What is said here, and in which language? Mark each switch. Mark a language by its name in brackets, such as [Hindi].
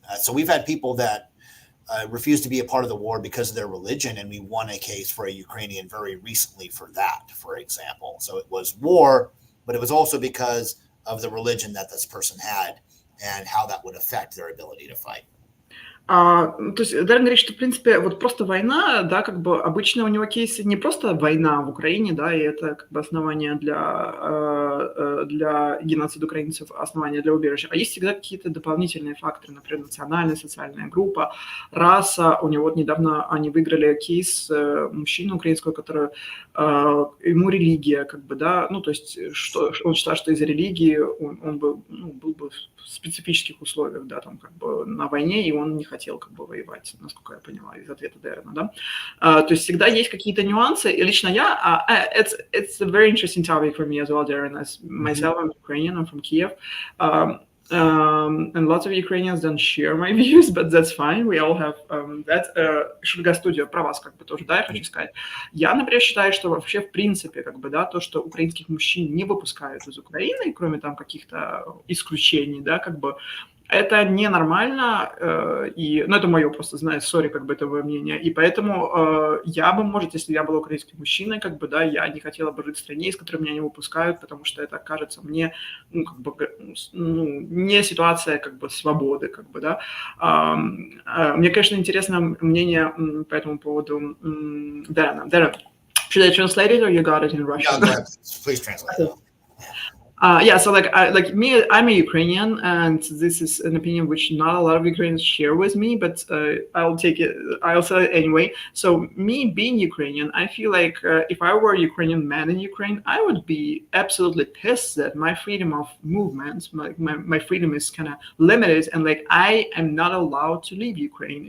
[English] So we've had people that refuse to be a part of the war because of their religion, and we won a case for a Ukrainian very recently for that, for example. So it was war, but it was also because of the religion that this person had and how that would affect their ability to fight. [Russian] То есть Дарren говорит, что, в принципе, вот просто война, да, как бы обычно у него кейсы не просто война в Украине, да, и это как бы основание для геноцида украинцев, основание для убежища, а есть всегда какие-то дополнительные факторы, например, национальная, социальная группа, раса. У него вот недавно они выиграли кейс мужчины украинского, который ему религия, как бы, да, ну, то есть что, он считает, что из-за религии он был бы в специфических условиях, да, там как бы на войне, и он не хотел как бы воевать, насколько я поняла из ответа Даррена, да. То есть всегда есть какие-то нюансы, и лично я, [English] it's a very interesting topic for me as well, Darren, as myself, I'm Ukrainian, I'm from Kiev, and lots of Ukrainians don't share my views, but that's fine, we all have that. [Russian] Shulga Studio, про вас как бы тоже, да, я хочу сказать. Я, например, считаю, что вообще в принципе, как бы, да, то, что украинских мужчин не выпускают из Украины, кроме там каких-то исключений, да, как бы, это ненормально, и, ну, это мое просто, знаешь, сори, как бы это мое мнение, и поэтому я бы, может, если я была украинским мужчиной, как бы, да, я не хотела бы жить в стране, из которой меня не выпускают, потому что это кажется мне, ну, как бы, ну, не ситуация, как бы, свободы, как бы, да. Мне, конечно, интересно мнение по этому поводу Даррена. [English] Darren, should I translate it or you got it in Russian? Yeah, go ahead. Please translate. Yeah, so like me, I'm a Ukrainian, and this is an opinion which not a lot of Ukrainians share with me, but I'll take it. I'll say it anyway. So me being Ukrainian, I feel like if I were a Ukrainian man in Ukraine, I would be absolutely pissed that my freedom of movement, my freedom is kind of limited, and like I am not allowed to leave Ukraine.